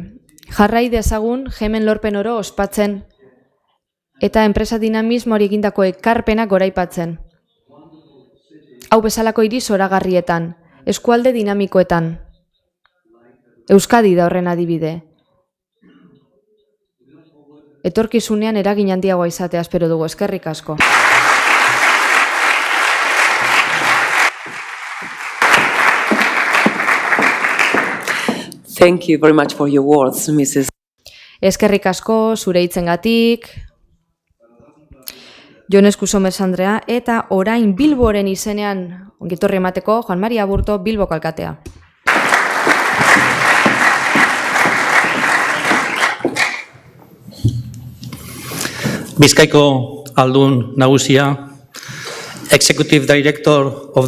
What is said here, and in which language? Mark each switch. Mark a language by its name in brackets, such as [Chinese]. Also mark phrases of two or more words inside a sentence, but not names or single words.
[Basque] Jarrai dezagun GEMen lorpen oro ospatzen eta enpresa dinamismoari egindako ekarpenak goraipatzen. Hau bezalako hiri zoragarrietan, eskualde dinamikoetan. Euskadi da horren adibide. Etorkizunean eragin handiagoa izatea espero dugu. Eskerrik asko. [English] Thank you very much for your words, Mrs. [Basque] Eskerrik asko zure hitzengatik. Jon Eskusomer Andrea, eta orain Bilboren izenean ongitorri emateko Juan Maria Aburto, Bilboko alkatea. Bizkaiko aldun nagusia, [English] Executive Director of